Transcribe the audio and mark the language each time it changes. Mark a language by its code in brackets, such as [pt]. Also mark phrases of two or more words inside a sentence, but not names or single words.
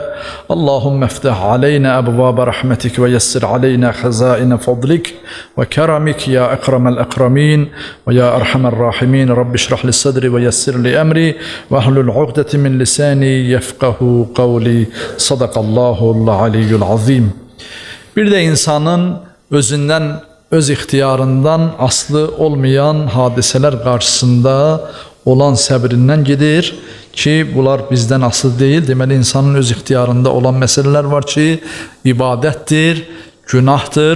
[ar] اللهم افتح علينا أبواب رحمتك ويسر علينا خزائن فضلك وكرمك يا أكرم الأكرمين ويا أرحم الراحمين. رب اشرح لي صدري ويسر لي أمري واحلل عقدة من لساني يفقه قولي. صدق الله العلي العظيم. [az] Bir də insanın özündən, öz ixtiyarından aslı olmayan hadisələr qarşısında olan səbrindən gedir ki, bunlar bizdən asıl deyil. Deməli, insanın öz ixtiyarında olan məsələlər var ki, ibadətdir, günahdır.